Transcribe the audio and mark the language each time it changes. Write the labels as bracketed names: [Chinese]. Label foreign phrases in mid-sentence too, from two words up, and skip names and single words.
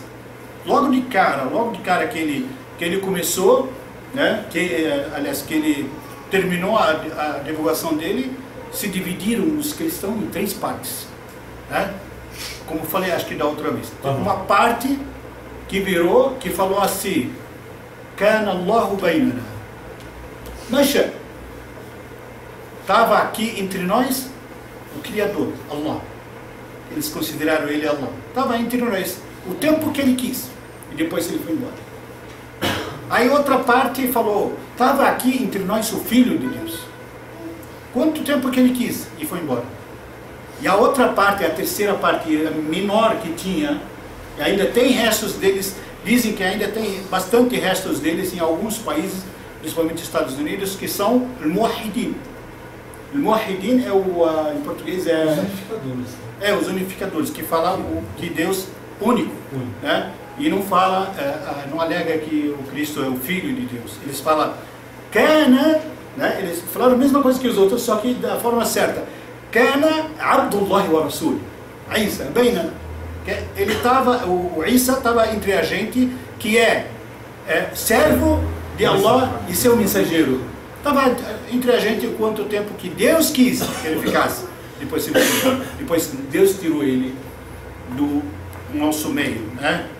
[Portuguese] Logo de cara que ele começou, né? Aliás, que ele terminou a divulgação dele, se dividiram os cristãos em 3 partes, né? Como eu falei, acho que da outra vez. Uma parte que falou assim: [Arabic] كان الله بيننا. [Portuguese] Mas estava aqui entre nós o Criador, Allah. Eles consideraram ele Allah. Estava entre nós o tempo que ele quis. E depois ele foi embora. Aí outra parte falou: estava aqui entre nós o Filho de Deus. Quanto tempo que ele quis e foi embora. E a outra parte, a terceira parte menor que tinha, e ainda tem restos deles. Dizem que ainda tem bastante restos deles em alguns países, principalmente Estados Unidos, que são al-Muwahhidin. Al-Muwahhidin em português os unificadores, que falam que Deus único, né? E não fala, não alega que o Cristo é o Filho de Deus. Eles falam Kana, né? Eles falaram a mesma coisa que os outros, só que da forma certa. [Arabic] كان عبد الله ورسول. عيسى، بيننا. [Portuguese] Ele o Isa estava entre a gente, que é servo de Allah e seu mensageiro. Estava entre a gente quanto tempo que Deus quis que ele ficasse. Depois Deus tirou ele do nosso meio, né?